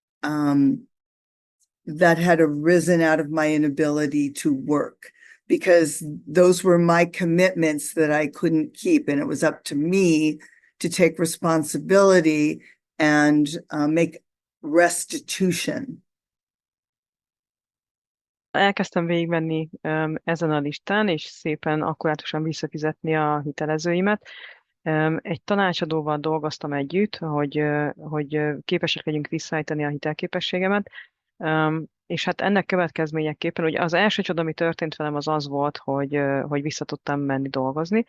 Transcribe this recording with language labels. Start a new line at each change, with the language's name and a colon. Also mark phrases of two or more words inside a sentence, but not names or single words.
English: that had arisen out of my inability to work, because those were my commitments that I couldn't keep, and it was up to me to take responsibility and make restitution.
Hungarian: Elkezdtem végigmenni ezen a listán, és szépen akkurátusan visszafizetni a hitelezőimet. Egy tanácsadóval dolgoztam együtt, hogy képesek legyünk visszaállítani a hitelképességemet, és hát ennek következményeképpen, ugye az első csoda, ami történt velem, az volt, hogy vissza tudtam menni dolgozni.